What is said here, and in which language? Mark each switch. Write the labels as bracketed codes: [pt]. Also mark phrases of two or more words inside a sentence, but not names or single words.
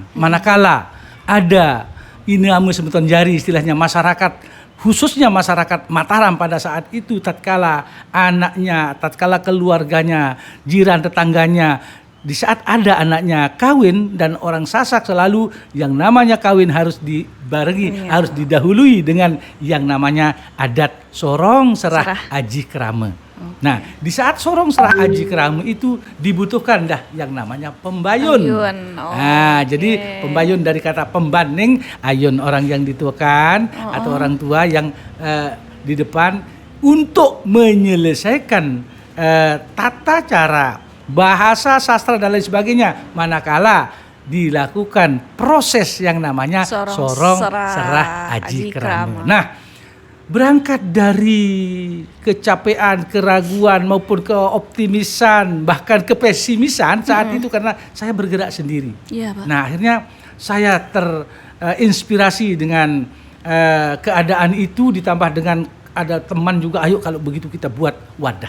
[id] Manakala ada ini sebutan jari istilahnya masyarakat, khususnya masyarakat Mataram pada saat itu, tatkala anaknya, tatkala keluarganya, jiran tetangganya, di saat ada anaknya kawin, dan orang Sasak selalu yang namanya kawin harus dibarengi, harus didahului dengan yang namanya adat sorong serah aji krama. Nah, di saat sorong serah aji keramu itu dibutuhkan dah yang namanya pembayun. Nah, jadi pembayun dari kata pembanding, ayun orang yang dituakan atau orang tua yang di depan untuk menyelesaikan tata cara, bahasa, sastra dan lain sebagainya, manakala dilakukan proses yang namanya sorong serah aji keramu. Nah, berangkat dari kecapean, keraguan maupun keoptimisan, bahkan kepesimisan saat itu karena saya bergerak sendiri. Iya, Pak. Nah, akhirnya saya terinspirasi dengan keadaan itu, ditambah dengan ada teman juga, ayo kalau begitu kita buat wadah.